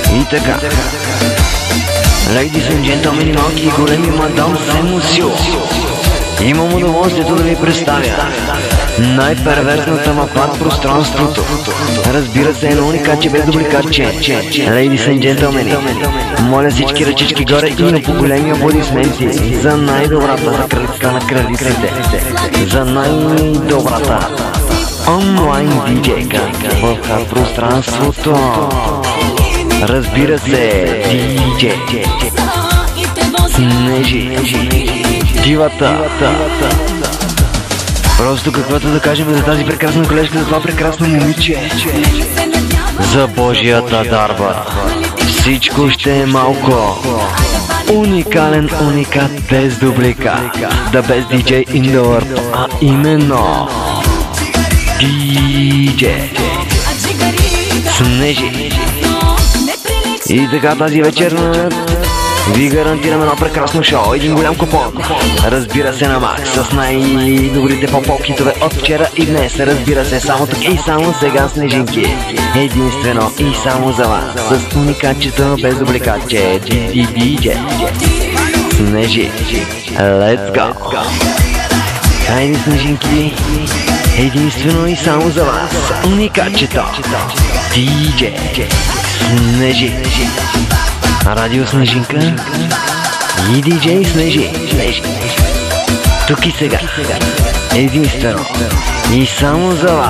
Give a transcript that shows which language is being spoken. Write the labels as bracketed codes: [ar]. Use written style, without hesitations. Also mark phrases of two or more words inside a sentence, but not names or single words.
[bg] така. [en] Ladies and gentlemen, [bg] малки и големи, мадам Семусио. Имам удоволствието да ви представя най-перверзната мапа в пространството. Разбира се, едно уникатче без дубликатче. [en] Ladies and gentlemen, [bg] моля всички ръчички горе и на по-големи аплодисменти за най-добрата, за кралицата на кралиците, за най-добрата онлайн диджейка в пространството. Разбира се, диджей Снежи, дивата. Просто каквото да кажем за тази прекрасна колежка, за това прекрасно момиче. За Божията дарба всичко ще е малко. Уникален уникат без дублика. [en] The best DJ in the world, [bg] а именно DJ Снежи. И така тази вечер ви гарантирам едно прекрасно шоу, един голям купон. Разбира се, на Макс с най-добрите поп-поп хитове от вчера и днес. Разбира се, само тук и само сега, снежинки. Единствено и само за вас, с уникатчето без дубликатче. DJ Снежи. [en] Let's go! [bg] Хайде, снежинки, единствено и само за вас, уникатчето DJ Снежи. Радио Снежинка и диджей Снежи. Тук и сега, единствено и само за вас.